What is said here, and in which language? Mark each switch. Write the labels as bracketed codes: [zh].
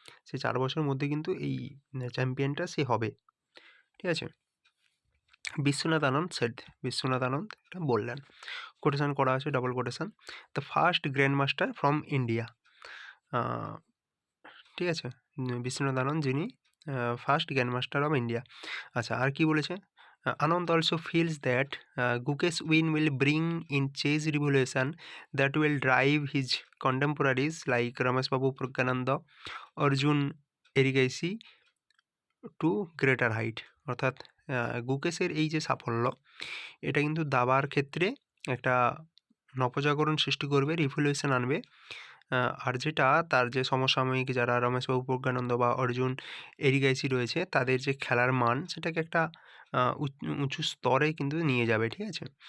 [bn] সে 4 বছরের মধ্যে কিন্তু এই চ্যাম্পিয়নটা সে হবে। ঠিক আছে? বিশ্বনাথ আনন্দ এটা বললেন। কোটেশন করা আছে, double quotation. [en] The first grand master from India. [bn] ঠিক আছে? বিশ্বনাথ আনন্দ যিনি [en] First grand master of India. [bn] আচ্ছা, আর কি বলেছে? [en] Anand also feels that Gukesh win will bring in chase revolution that will drive his contemporaries like Ramesh Babu Pragyananda, Arjun Erigaisi to greater height. [bn] অর্থাৎ গুকেশের এই যে সাফল্য, এটা কিন্তু দাবার ক্ষেত্রে একটা নবজাগরণ সৃষ্টি করবে, রিভলিউশন আনবে। আর যেটা তার যে সমসাময়িক যারা রমেশবাবু প্রজ্ঞানন্দ বা অর্জুন এরিগাইসি রয়েছে তাদের যে খেলার মান সেটাকে একটা উঁচু স্তরে কিন্তু নিয়ে যাবে। ঠিক আছে?